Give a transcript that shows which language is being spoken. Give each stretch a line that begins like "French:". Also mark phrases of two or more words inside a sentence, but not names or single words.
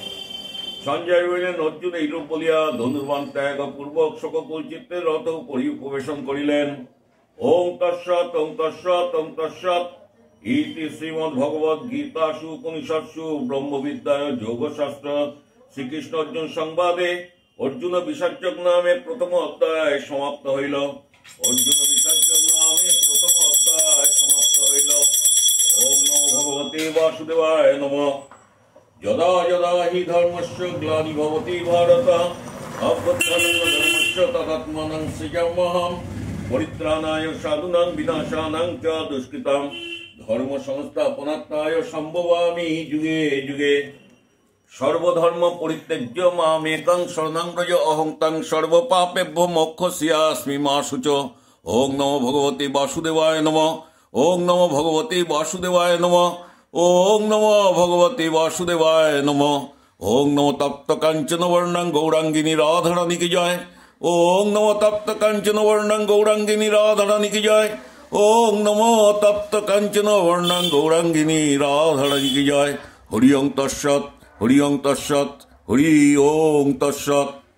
Sanskrit: ওং তৎসৎ ইতি শ্রীমদ্ ভগবদ গীতাসু উপনিষৎসু ব্রহ্মবিদ্যায় যোগশাস্ত্র শ্রীকৃষ্ণ অর্জুন সংবাদে অর্জুন বিষাজ্যক নামে প্রথম অধ্যায়
Bangla: সমাপ্ত হইল।
Sanskrit: ওম নমো ভগবতে বাসুদেবায় নমঃ। যদা যদা হি ধর্মস্য গ্লানির্ভবতি ভারত অভ্যুত্থানস্য তদাত্মানং সৃজাম্যহম পরিত্রাণায় সাধুনাং বিনাশানাং চ দুষ্কৃতাম ধর্ম সংস্থাপনার্থায় সম্ভবামি যুগে যুগে। সর্বধর্ম পরিত্যজ্য মামেকং শরণং ব্রজ অহং তং সর্বপাপেভ্যো মোক্ষয়িষ্যামি মা শুচো। ওং নমো ভগবতে বাসুদেবায় নমঃ। ওং নমো ভগবতে বাসুদেবায় নমঃ। ওং নমো ভগবতে বাসুদেবায় নমঃ। ওং নমো তপ্ত কাঞ্চন বর্ণাং গৌরাঙ্গিনী রাধারানী কি জয়। ওং নমো তপ্ত কাঞ্চন বর্ণাং গৌরাঙ্গিনী রাধারানী কি জয়। ওং নমো তপ্ত কাঞ্চন বর্ণাং গৌরাঙ্গিনী রাধারানী কি জয়। হরি ওং তৎসৎ, হরি ওং তৎসৎ, হরি ওং তৎসৎ।